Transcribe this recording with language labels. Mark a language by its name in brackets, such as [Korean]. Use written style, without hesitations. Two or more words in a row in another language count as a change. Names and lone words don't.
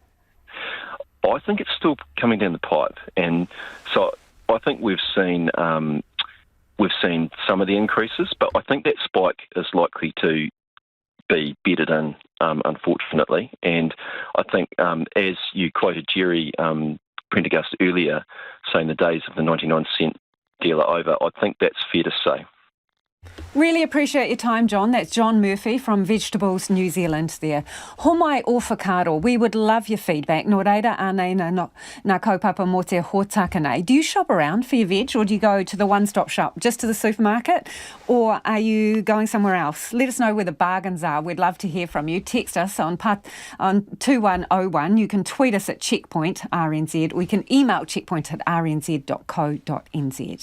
[English] I think it's still coming down the pipe, and so I think we've seen some of the increases, but I think that spike is likely to be bedded in, unfortunately. And I think, as you quoted Jerry Prendergast earlier, saying the days of the 99-cent deal are over, I think that's fair to say. Really appreciate your time, John. That's John Murphy from Vegetables New Zealand there. [Māori] Homai o whakaaro, [English] we would love your feedback. [Māori] Nō reira, ānei nā kaupapa mō te hōtaka nei. [English] Do you shop around for your veg, or do you go to the one-stop shop, just to the supermarket, or are you going somewhere else? Let us know where the bargains are. We'd love to hear from you. Text us on 2101. You can tweet us at Checkpoint RNZ, or you can email checkpoint@rnz.co.nz.